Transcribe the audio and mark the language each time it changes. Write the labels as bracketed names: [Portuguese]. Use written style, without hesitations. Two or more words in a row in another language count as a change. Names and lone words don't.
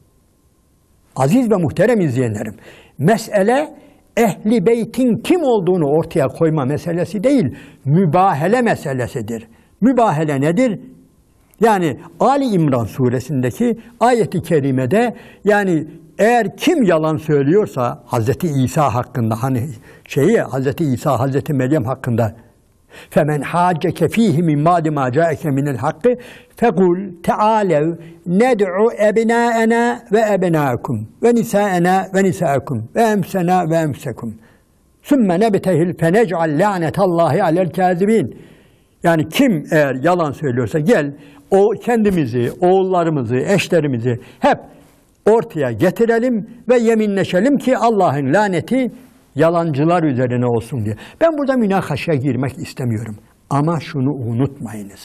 [Turkish] Aziz ve muhterem izleyenlerim, mesele ehli beytin kim olduğunu ortaya koyma meselesi değil, mübahele meselesidir. Mübahele nedir? Yani Ali İmran suresindeki ayeti kerimede yani eğer kim yalan söylüyorsa Hazreti İsa hakkında hani Hazreti İsa, Hazreti Meryem hakkında [Arabic] فَمَنْ حَاجَّكَ ف۪يهِ مِنْ مَادِ مَا جَاءَكَ مِنَ الْحَقِّ فَقُلْ تَعَالَوْا نَدْعُ أَبْنَاءَنَا وَأَبْنَاءَكُمْ وَنِسَاءَنَا وَنِسَاءَكُمْ وَأَمْسَنَا وَأَمْسَكُمْ ثُمَّ نَبْتَهِلْ فَنَجْعَلْ لَعْنَةَ اللّٰهِ عَلَى الْكَاذِبِينَ. [Turkish] Yani kim eğer yalan söylüyorsa gel o kendimizi, oğullarımızı, eşlerimizi hep ortaya getirelim ve yeminleşelim ki Allah'ın laneti yalancılar üzerine olsun diye. Ben burada münakaşaya girmek istemiyorum. Ama şunu unutmayınız.